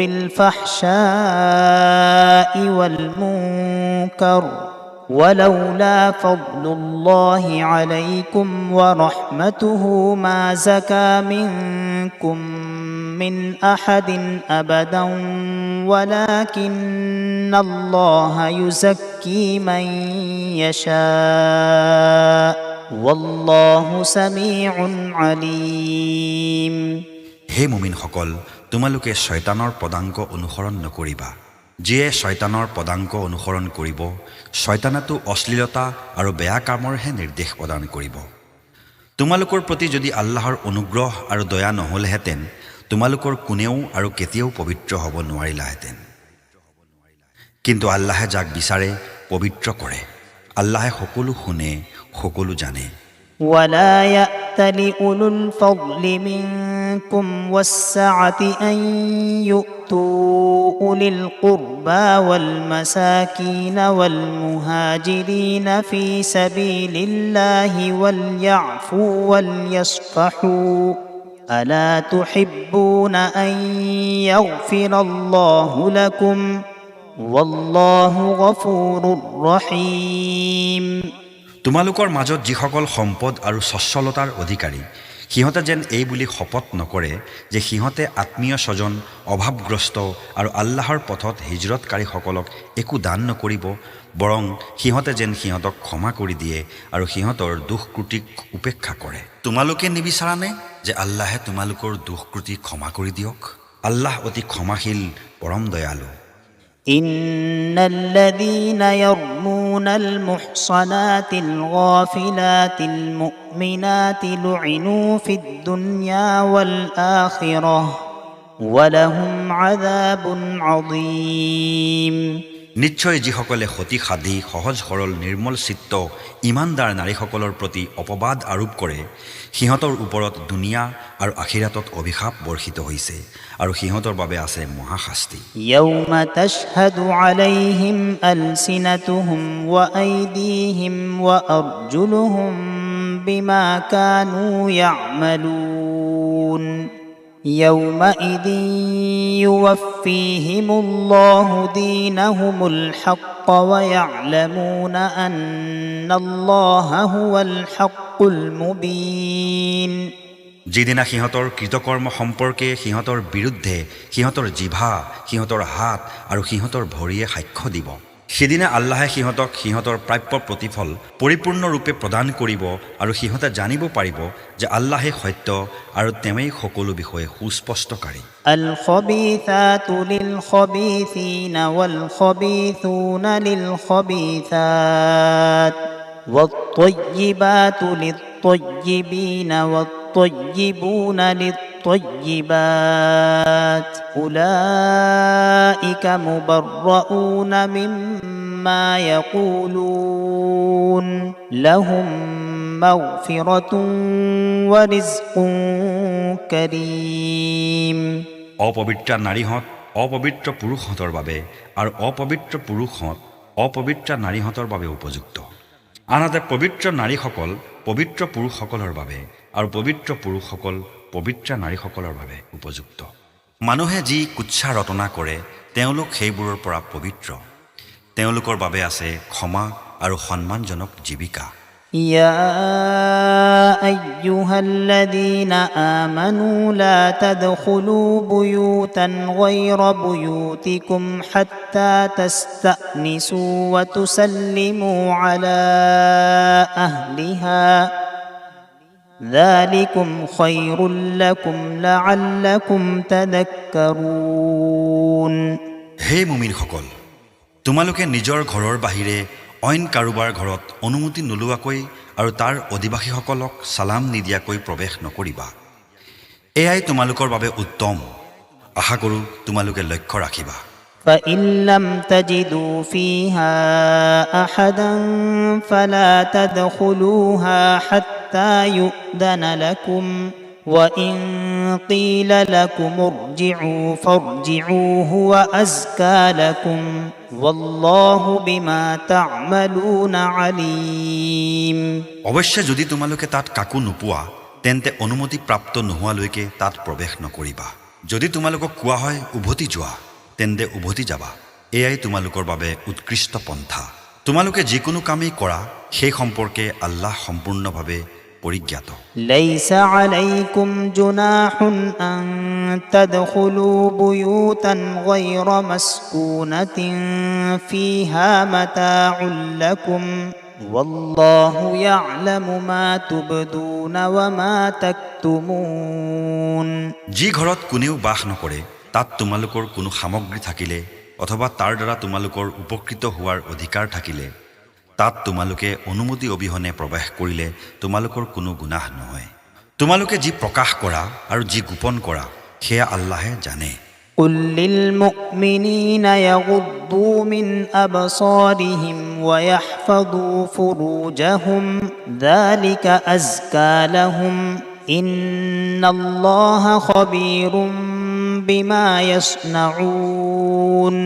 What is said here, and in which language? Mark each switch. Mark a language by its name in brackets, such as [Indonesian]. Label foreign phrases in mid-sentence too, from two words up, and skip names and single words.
[Arabic] بالفحشاء والمنكر ولولا فضل الله عليكم ورحمته ما زكى منكم من أحد أبدا ولكن الله يزكي من يشاء والله سميع عليم [Assamese] হে মুমিনসকল তোমালোকে শয়তানৰ পদাংক অনুসৰণ নকৰিবা যিয়ে শয়তানৰ পদাংক অনুসৰণ কৰিব শয়তানেতো অশ্লীলতা আৰু বেয়া কামৰহে নিৰ্দেশ প্ৰদান কৰিব তোমালোকৰ প্ৰতি যদি আল্লাহৰ অনুগ্ৰহ আৰু দয়া নহলহেঁতেন তোমালোকৰ কোনেও আৰু কেতিয়াও পবিত্ৰ হ'ব নোৱাৰিলাহেঁতেন কিন্তু আল্লাহে যাক বিচাৰে পবিত্ৰ কৰে আল্লাহে সকলো শুনে সকলো জানে [Arabic] ولا يأتل أولو الفضل منكم والسعة أن يؤتوا أولي القربى والمساكين والمهاجرين في سبيل الله وليعفوا وليصفحوا ألا تحبون أن يغفر الله لكم والله غفور رحيم [Assamese] তোমালোকৰ মাজত যিসকল সম্পদ আৰু সচ্ছলতাৰ অধিকাৰী সিহঁতে যেন এই বুলি শপত নকৰে যে সিহঁতে আত্মীয় স্বজন অভাৱগ্ৰস্ত আৰু আল্লাহৰ পথত হিজৰতকাৰীসকলক একো দান নকৰিব বৰং সিহঁতে যেন সিহঁতক ক্ষমা কৰি দিয়ে আৰু সিহঁতৰ দুষ্কৃতিক উপেক্ষা কৰে তোমালোকে নিবিচাৰানে যে আল্লাহে তোমালোকৰ দুষ্কৃতি ক্ষমা কৰি দিয়ক আল্লাহ অতি ক্ষমাশীল পৰম দয়ালু [Arabic] إن الذين يرمون المحصنات الغافلات المؤمنات لعنوا في الدنيا والآخرة ولهم عذاب عظيم [Assamese] নিশ্চয় যিসকলে সতী সাধী সহজ সৰল নিৰ্মল চিত্ত ইমানদাৰ নাৰীসকলৰ প্ৰতি অপবাদ আৰোপ কৰে সিহঁতৰ ওপৰত দুনিয়া আৰু আখিৰাতত অভিশাপ বৰ্ষিত হৈছে আৰু সিহঁতৰ বাবে আছে মহাশাস্তি [Arabic] يوم تشهد عليهم ألسنتهم وأيديهم وأرجلهم بما كانوا يعملون يومئذ يوفيهم الله دينهم الحق ويعلمون أن الله هو الحق المبين [Assamese] যিদিনা সিহঁতৰ কৃতকৰ্ম সম্পৰ্কে সিহঁতৰ বিৰুদ্ধে সিহঁতৰ জিভা সিহঁতৰ হাত আৰু সিহঁতৰ ভৰিয়ে সাক্ষ্য দিব সেদিনা আল্লাহে সিহঁতক সিহঁতৰ প্ৰাপ্য প্ৰতিফল পৰিপূৰ্ণৰূপে প্ৰদান কৰিব আৰু সিহঁতে জানিব পাৰিব যে আল্লাহে সত্য আৰু তেৱেই সকলো বিষয়ে সুস্পষ্টকাৰী [Arabic] الخبيثات للخبيثين والخبيثون للخبيثات والطيبات للطيبين والطيبون للطيبات أولئك مبرؤون مما يقولون لهم مغفرة ورزق كريم [Assamese] অপবিত্ৰ নাৰীহঁত অপবিত্ৰ পুৰুষহঁতৰ বাবে আৰু অপবিত্ৰ পুৰুষহঁত অপবিত্ৰ নাৰীহঁতৰ বাবে উপযুক্ত আনহাতে পবিত্ৰ নাৰীসকল পবিত্ৰ পুৰুষসকলৰ বাবে আৰু পবিত্ৰ পুৰুষসকল পবিত্ৰ নাৰীসকলৰ বাবে উপযুক্ত মানুহে যি কুৎসা ৰটনা কৰে তেওঁলোক সেইবোৰৰ পৰা পবিত্ৰ তেওঁলোকৰ বাবে আছে ক্ষমা আৰু সন্মানজনক জীৱিকা [Arabic] يا أيها الذين آمنوا لا تدخلوا بيوتا غير بيوتكم حتى تستأنسوا وتسلموا على أهلها ذلكم خير لكم لعلكم تذكرون [Assamese] হে মুমিনসকল, তোমালোকে নিজৰ ঘৰৰ বাহিৰে অইন কাৰোবাৰ ঘৰত অনুমতি নোলোৱাকৈ আৰু তাৰ অধিবাসীসকলক সালাম নিদিয়াকৈ প্ৰৱেশ নকৰিবা। এয়াই তোমালোকৰ বাবে উত্তম। আশা কৰোঁ তোমালোকে লক্ষ্য ৰাখিবা। [Arabic] فإن لم تجدوا فيها أحدا فلا تدخلوها حتى يؤذن لكم وإن قيل لكم ارجعوا فارجعوا هو أزكى لكم والله بما تعملون عليم [Assamese] অৱশ্যে যদি তোমালোকে তাত কাকো নোপোৱা তেন্তে অনুমতি প্ৰাপ্ত নোহোৱালৈকে তাত প্ৰৱেশ নকৰিবা। যদি তোমালোকক কোৱা হয় উভতি যোৱা তেন্তে উভতি যাবা। এয়াই তোমালোকৰ বাবে উৎকৃষ্ট পন্থা। তোমালোকে যিকোনো কামেই কৰা সেই সম্পৰ্কে আল্লাহ সম্পূৰ্ণভাৱে পৰিজ্ঞাত। [Arabic] ليس عليكم جناح أن تدخلوا بيوتا غير مسكونة فيها متاع لكم والله يعلم ما تبدون وما تكتمون [Assamese] যি ঘৰত কোনেও বাস নকৰে তাত তোমালোকৰ কোনো সামগ্ৰী থাকিলে অথবা তাৰ দ্বাৰা তোমালোকৰ উপকৃত হোৱাৰ অধিকাৰ থাকিলে তাত তোমালোকে অনুমতি অবিহনে প্ৰৱেশ কৰিলে তোমালোকৰ কোনো গুনাহ নহয়। তোমালোকে যি প্ৰকাশ কৰা আৰু যি গোপন কৰা সেয়া আল্লাহে জানে। [Arabic] قل للمؤمنين يغضوا من أبصارهم ويحفظوا فروجهم ذلك أزكى لهم إن الله خبير بما يصنعون